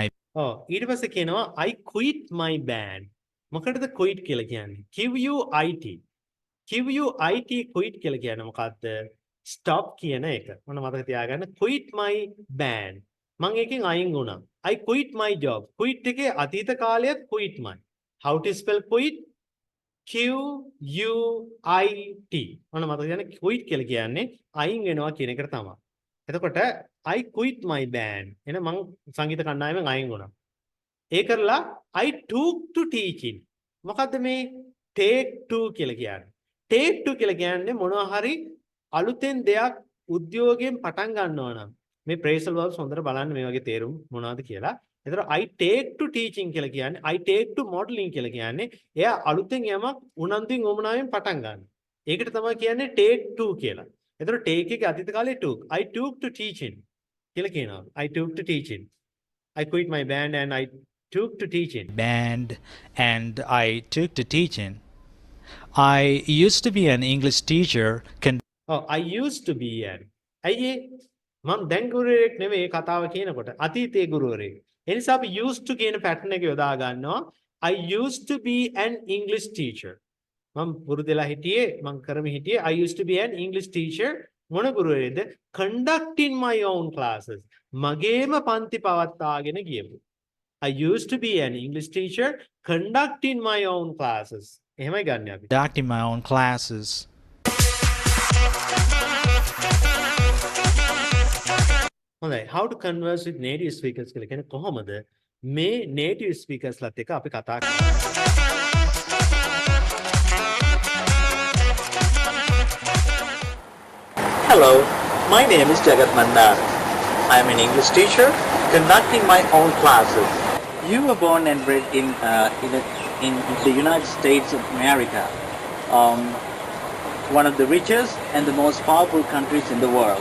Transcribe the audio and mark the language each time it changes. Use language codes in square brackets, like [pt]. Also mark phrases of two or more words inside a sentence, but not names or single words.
[si] ඊට පස්සේ කියනවා [en] I quit my band. [si] මොකටද quit කියලා කියන්නේ? QUIT. QUIT quit කියලා කියන්නේ මොකද්ද? stop කියන එක. මොන මතක තියාගන්න [en] quit my band. [si] මම එකෙන් අයින් වුණා. [en] I quit my job. quit [si] එකේ අතීත කාලයත් [en] quit my. How to spell quit? QUIT. [si] මොන මතක තියාගන්න [en] quit කියලා [si] කියන්නේ අයින් වෙනවා කියන එකට තමයි. එතකොට [en] I quit my band. [si] එන මං සංගීත කණ්ඩායමෙන් අයින් වුණා. ඒ කරලා [en] I took to teaching. [si] මොකද්ද මේ [en] take to [si] කියලා කියන්නේ? take to කියලා කියන්නේ මොනවා හරි අලුතෙන් දෙයක් උද්‍යෝගයෙන් පටන් ගන්නවා නම් මේ [en] phrasal verbs [si] හොඳට බලන්න මේ වගේ තේරුම් මොනවද කියලා. එතකොට [en] I take to teaching [si] කියලා කියන්නේ [en] I take to modeling [si] කියලා කියන්නේ එයා අලුතෙන් යමක් උනන්දුවෙන් උමනාවෙන් පටන් ගන්නවා. ඒකට තමයි කියන්නේ [en] take to [si] කියලා. එතකොට take එකේ අතීත කාලේ took. [en] I took to teaching. [si] කියලා කියනවා. [en] I took to teaching. I quit my band and I took to teaching. I took to teaching. I used to be an English teacher. I used to be an. [si] අයියේ මම දැන් ගුරුවරයෙක් නෙමෙයි කතාව කියනකොට අතීතයේ ගුරුවරයෙක්. ඒ නිසා අපි [en] used to [si] කියන pattern එක යොදා ගන්නවා. [en] I used to be an English teacher. [si] මම පුරුදුලා හිටියේ මම කරමි හිටියේ [en] I used to be an English teacher. [si] මොන ගුරුවරයෙක්ද? [en] conducting my own classes. [si] මගේම පන්ති පවත්වාගෙන ගියපු. [en] I used to be an English teacher conducting my own classes. [si] එහෙමයි ගන්න අපි. [en] Conducting my own classes. [si] හොඳයි. [en] How to converse with native speakers [si] කියලා කියන්නේ කොහොමද මේ [en] native speakers [si] ලත් එක්ක අපි කතා කරන්නේ? [en] Hello, my name is Jagat Mandar. I am an English teacher conducting my own classes. You were born and bred in the United States of America, one of the richest and the most powerful countries in the world.